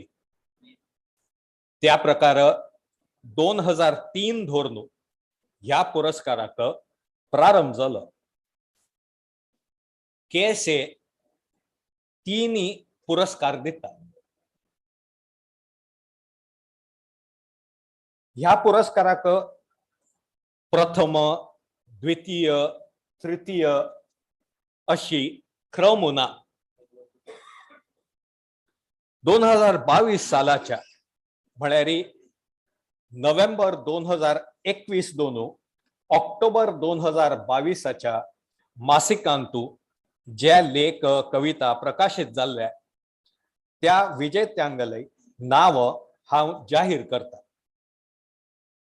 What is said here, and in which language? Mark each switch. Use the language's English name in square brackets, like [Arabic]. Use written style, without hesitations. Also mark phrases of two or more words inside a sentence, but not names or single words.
[Konkani] त्या प्रकार 2003 धोरण ह्या पुरस्काराक प्रारंभ झालो. KSA 3 पुरस्कार दिता. ह्या पुरस्काराक प्रथम द्वितीय तृतीय अशी क्रम ना. 2022 सालाच्या म्हळ्यार नोव्हेंबर 2021 दोन ऑक्टोबर 2022 मासिकांतू जे लेख कविता प्रकाशित जाल्ल्या त्या विजेत्यांगले नाव हांव जाहीर करता.